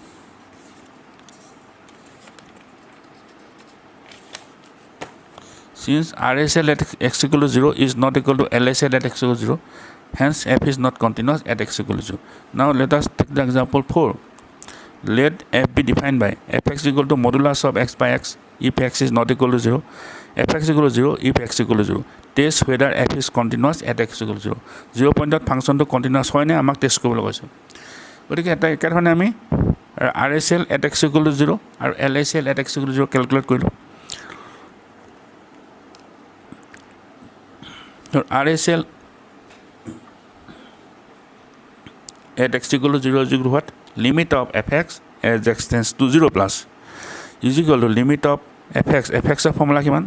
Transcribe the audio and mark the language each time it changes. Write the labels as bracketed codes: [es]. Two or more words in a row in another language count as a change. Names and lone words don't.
[en] Since RSL at x equal to 0 is not equal to LSL at x equal to 0, hence f is not continuous at x equal to 0. Now let us take the example 4. Let f be defined by fx equal to modulus of x by x if x is not equal to 0, fx equal to 0 if x equal to 0. Test whether f is continuous at x equal to 0. 0 point function to continuous [as] হয় নে আমাক [en] test [as] কৰিবলৈ কৈছে. গতিকে এটা একাৰণে আমি [en] RSL at x equal to 0 aru LSL at x equal to 0 calculate korilu. So RSL at x equal to 0 is equal to what? Limit of fx as x tends to 0 plus is equal to limit of fx of formula kiman?